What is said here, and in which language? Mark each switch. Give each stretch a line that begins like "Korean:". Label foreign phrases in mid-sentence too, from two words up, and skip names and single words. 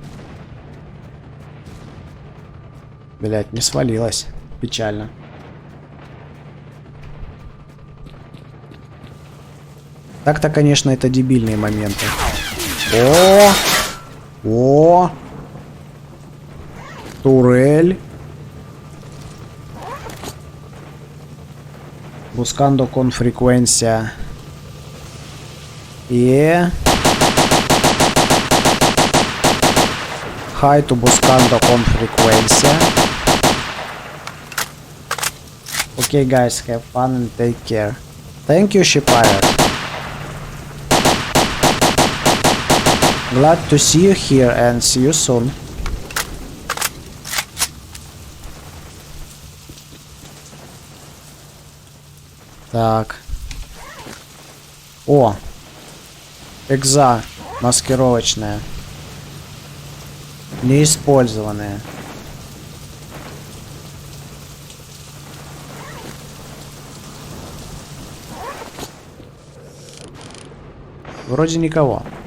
Russian: Блять, не свалилась. Печально. Так-то, конечно, это дебильные моменты. О! Турель.
Spanish: Buscando con frecuencia.
English: Hi to
Spanish: buscando con frecuencia.
English: Okay, guys, have fun and take care. Thank you, Shipirate. Glad to see you here and see you soon.
Russian: Так. О! Экза маскировочная. Неиспользованная. Вроде никого.